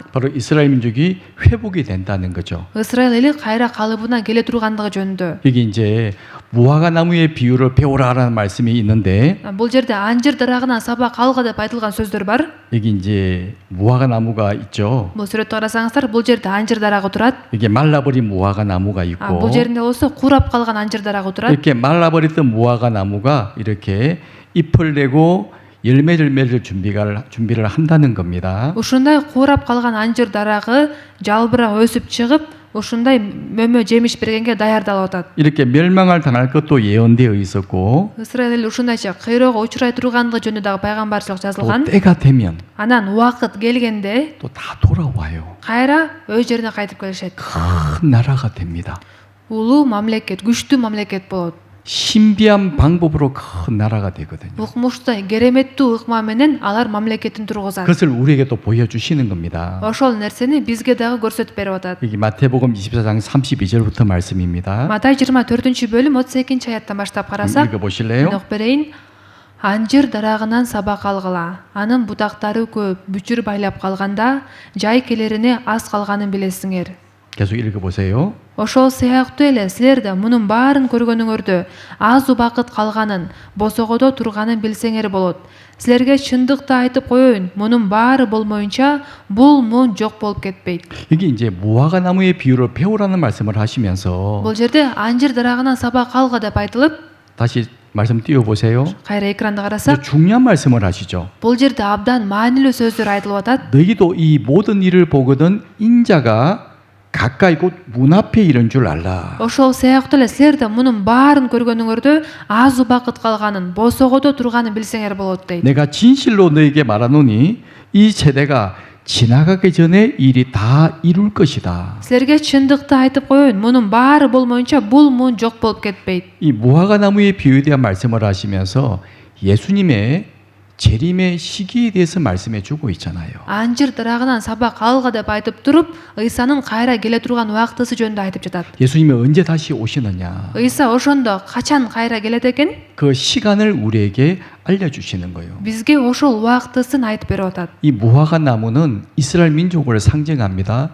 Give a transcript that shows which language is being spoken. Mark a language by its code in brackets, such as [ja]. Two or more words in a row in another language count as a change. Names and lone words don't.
[ko] 바로 이스라엘 민족이 회복이 된다는 거죠. [ky] Исраил эли кайра калыбына келе тургандыгы жөнүндө. [ko] 여기 이제 무화과 나무의 비유를 배우라라는 말씀이 있는데 [ky] Бул жерде анжир дарагынан сабак алга деп айтылган сөздөр бар. [ko] 여기 이제 무화과 나무가 있죠. [ky] Бул сүрөттү карасаңыздар, бул жерде анжир дарагы турат. [ko] 이게 말라버린 무화과 나무가 있고 [ky] Бул жеринде болсо курап калган анжир дарагы турат. [ko] 이렇게 말라버렸던 무화과 나무가 이렇게 잎을 내고 열매를 맺을 준비를 한다는 겁니다. [ky] Ушундай курап калган анжир дарагы жалбырак өсүп чыгып, ушундай мөмө жемиш бергенге даярдалып атат. [ko] 이렇게 멸망을 당할 것도 예언되어 있었고 [ky] Исраил эли ушундайча кыйроого учурай тургандыгы жөнүндө дагы пайгамбарчылык [ko] 또 [ky] жазылган. [ko] 때가 되면 [ky] Анан убакыт келгенде [ko] 또 다 돌아와요. [ky] кайра өз жерине кайтып келишет. [ko] 큰 나라가 됩니다. [ky] Улуу мамлекет, күчтүү мамлекет болот. [ko] 신비한 방법으로 큰 나라가 되거든요. [ky] Укмуштуу, кереметтүү ыкма менен алар мамлекетин тургузат. [ko] 그것을 우리에게 또 보여주시는 겁니다. [ky] Ошол нерсени бизге дагы көрсөтүп берип атат. [ko] 여기 마태복음 24장 32절부터 말씀입니다. [ky] Матай 24-бөлүм 32-аяттан баштап карасак, [ko] 읽어보실래요? [ky] окуп берейин. Анжир дарагынан сабак алгыла. Анын бутактары көп, бүчүр байлап калганда, жай келерине аз калганын билесиңер. [ko] 계속 읽어보세요. [ky] Ошол сыяктуу эле силер да мунун баарын көргөнүңөрдө аз убакыт калганын, босогодо турганын билсеңер болот. Силерге чындыкты айтып коеюн, мунун баары болмоюнча бул мун жок болуп кетпейт. [ko] 여기 이제 무화과 나무의 비유를 배우라는 말씀을 하시면서 [ky] Бул жерде анжир дарагынан сабак алга деп айтылып, [ko] 다시 말씀 띄워보세요. [ky] кайра экранды карасак, [ko] 중요한 말씀을 하시죠. [ky] бул жерде абдан маанилүү сөздөр айтылып атат. [ko] 너희도 이 모든 일을 보거든 인자가 가까이 곧 문 앞에 이른 줄 알라. [ky] Ошол сыяктуу эле силер да мунун баарын көргөнүңөрдө аз убакыт калганын, босогодо турганын билсеңер болот дейт. [ko] 내가 진실로 너에게 말하노니 이 세대가 지나가기 전에 일이 다 이룰 것이다. [ky] Силерге чындыкты айтып коеюн, мунун баары болмоюнча бул мун жок болуп кетпейт. [ko] 이 무화과 나무의 비유에 대한 말씀을 하시면서 예수님의 재림의 시기에 대해서 말씀해 주고 있잖아요. [ky] Анжир дарагынан сабак алга деп айтып туруп, Ыйсанын кайра келе турган убактысы жөнүндө айтып жатат. [ko] 예수님이 언제 다시 오시느냐? [ky] Ыйса ошондо качан кайра келет экен? [ko] 그 시간을 우리에게 알려주시는 거예요. [ky] Бизге ошол убактысын айтып берип атат. [ko] 이 무화과 나무는 이스라엘 민족을 상징합니다.